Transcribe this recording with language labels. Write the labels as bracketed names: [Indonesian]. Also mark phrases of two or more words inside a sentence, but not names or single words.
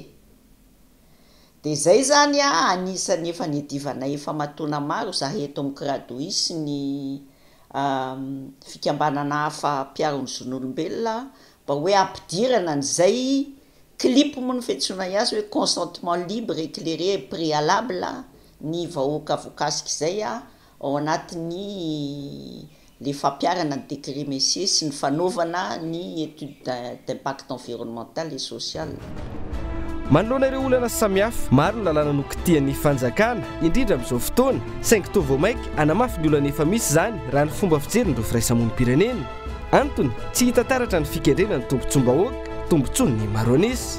[Malagasy] Dia zay zany anisany efa niadivanay efa matona maro zahay eto amin'ny Kradoi sy ny fikambanana hafa mpiaro ny zon'olombelona mba hoe ampidirana an'izay clip moa ny fiantsoana azy hoe [French] consentement libre éclairé et préalable [Malagasy] ny vahoaka voakasika izay ao anatin'ny le fampiarana ny [French] décret messier [Malagasy] sy ny fanaovana ny [French] étude d'impact environnemental et social. [Malagasy] Manoloana ireo olana samihafa maro ny lalàna nokitian'ny fanjakana indrindra amin'izao fotoana saingy toa vao maika anamafy ny olana efa misy zany raha ny fomba fijerin'ireo firaisamonim-pirenena. Antony tsy hita taratra ny fikendrena ny tombotsom-bahoaka tombotsony ny maroanisy.